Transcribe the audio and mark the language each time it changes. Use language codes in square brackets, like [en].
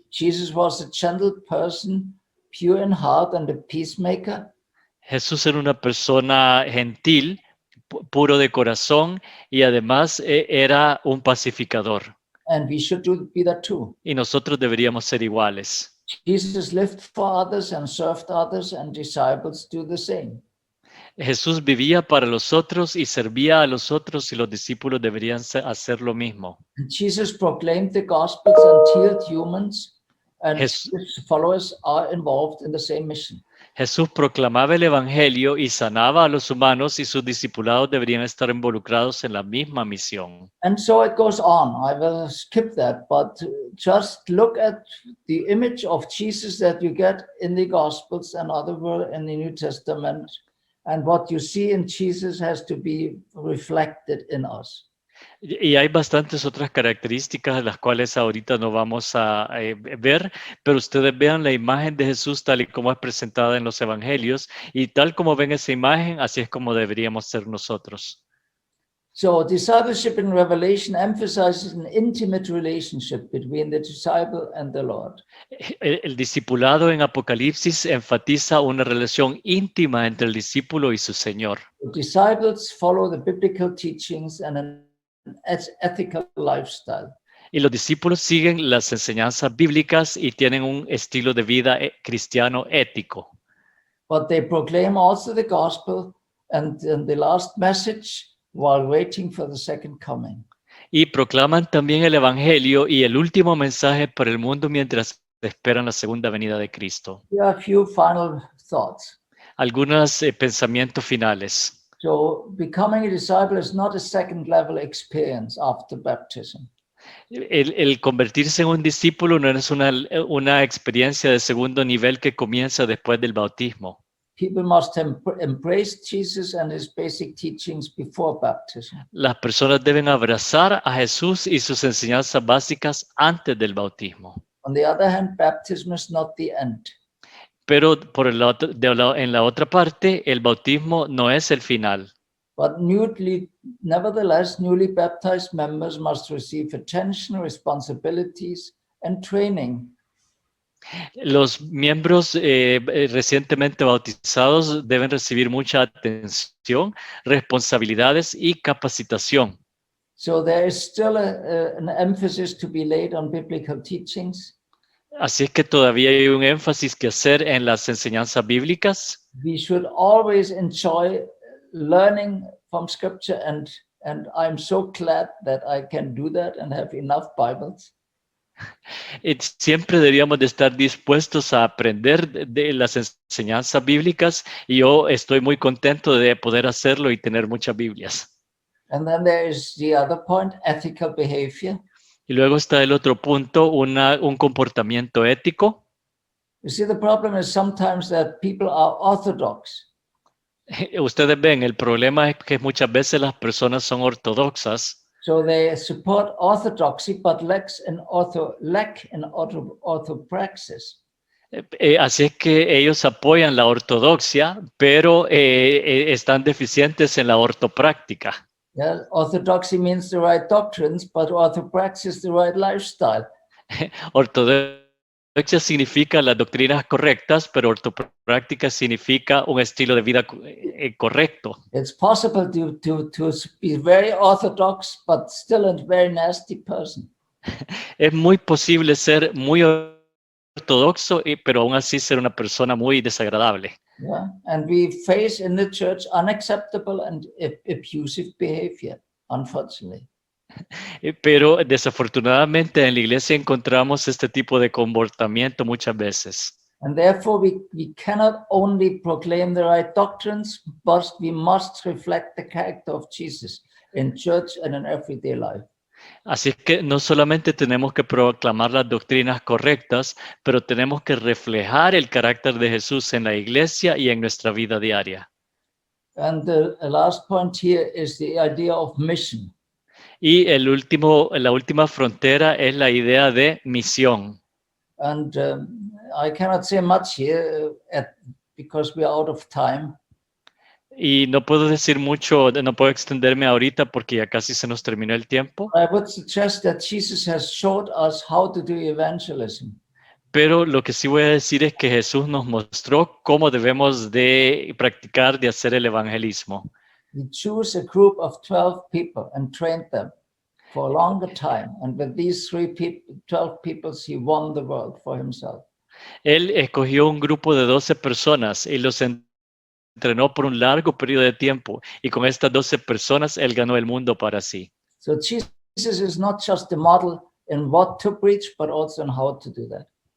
[en] Jesus was a gentle person, pure in heart, and a peacemaker. [es] Jesús era una persona gentil, puro de corazón y además era un pacificador. [en] And we should be that too. [es] Y nosotros deberíamos ser iguales. [en] Jesus lived for others and served others, and disciples do the same. [es] Jesús vivía para los otros y servía a los otros y los discípulos deberían hacer lo mismo. [en] Jesus proclaimed the Gospels and healed humans, and Jes- his followers are involved in the same mission. [es] Jesús proclamaba el Evangelio y sanaba a los humanos y sus discipulados deberían estar involucrados en la misma misión. [en] And so it goes on. I will skip that, but just look at the image of Jesus that you get in the Gospels and other in the New Testament, and what you see in Jesus has to be reflected in us. [es] Y hay bastantes otras características de las cuales ahorita no vamos a ver, pero ustedes vean la imagen de Jesús tal y como es presentada en los evangelios y tal como ven esa imagen, así es como deberíamos ser nosotros. [en] So discipleship in Revelation emphasizes an intimate relationship between the disciple and the Lord. [es] El discipulado en Apocalipsis enfatiza una relación íntima entre el discípulo y su Señor. [en] The disciples follow the biblical teachings and an ethical lifestyle. [es] Y los discípulos siguen las enseñanzas bíblicas y tienen un estilo de vida cristiano ético. [en] But they proclaim also the gospel and the last message while waiting for the second coming. [es] Y proclaman también el Evangelio y el último mensaje para el mundo mientras esperan la segunda venida de Cristo. [en] Here are a few final thoughts. [es] Algunos pensamientos finales. [en] So becoming a disciple is not a second level experience after baptism. [es] El convertirse en un discípulo no es una experiencia de segundo nivel que comienza después del bautismo. [en] People must embrace Jesus and his basic teachings before baptism. [es] Las personas deben abrazar a Jesús y sus enseñanzas básicas antes del bautismo. [en] On the other hand, baptism is not the end. [es] Pero en la otra parte, el bautismo no es el final. [en] But nevertheless, newly baptized members must receive attention, responsibilities, and training. [es] Los miembros recientemente bautizados deben recibir mucha atención, responsabilidades y capacitación. [en] So there is still an emphasis to be laid on biblical teachings. [es] Así es que todavía hay un énfasis que hacer en las enseñanzas bíblicas. [en] We should always enjoy learning from Scripture, and I'm so glad that I can do that and have enough Bibles. [es] Siempre deberíamos de estar dispuestos a aprender de las enseñanzas bíblicas y yo estoy muy contento de poder hacerlo y tener muchas Biblias. [en] And then there is the other point, ethical behavior. [es] Y luego está el otro punto, un comportamiento ético. [en] You see, the problem is sometimes that people are orthodox. [es] Ustedes ven, el problema es que muchas veces las personas son ortodoxas. [en] So they support orthodoxy, but lack in orthopraxis. [es] Así es que ellos apoyan la ortodoxia, pero están deficientes en la ortopráctica. [en] Yeah, orthodoxy means the right doctrines, but orthopraxis the right lifestyle. [es] Ortodoxia significa las doctrinas correctas, pero ortopráctica significa un estilo de vida correcto. [en] It's possible to be very orthodox, but still a very nasty person. [es] Es muy posible ser muy ortodoxo, pero aún así ser una persona muy desagradable. [en] Yeah, and we face in the church unacceptable and abusive behavior, unfortunately. [es] Pero desafortunadamente en la iglesia encontramos este tipo de comportamiento muchas veces. [en] And therefore we cannot only proclaim the right doctrines, but we must reflect the character of Jesus in church and in everyday life. [es] Así es que no solamente tenemos que proclamar las doctrinas correctas, pero tenemos que reflejar el carácter de Jesús en la iglesia y en nuestra vida diaria. [en] And the last point here is the idea of mission. [es] Y la última frontera es la idea de misión. [en] And I cannot say much here because we are out of time. [es] Y no puedo decir mucho, no puedo extenderme ahorita porque ya casi se nos terminó el tiempo. [en] I would suggest that Jesus has showed us how to do evangelism. [es] Pero lo que sí voy a decir es que Jesús nos mostró cómo debemos de practicar, de hacer el evangelismo. [en] He chose a group of 12 people and trained them for a longer time. And with these 12 people, he won the world for himself. [es] Él escogió un grupo de 12 personas y los entrenó por un largo periodo de tiempo. Y con estas 12 personas, él ganó el mundo para sí. [en] So Jesus is not just the model in what to preach, but also in how to do that.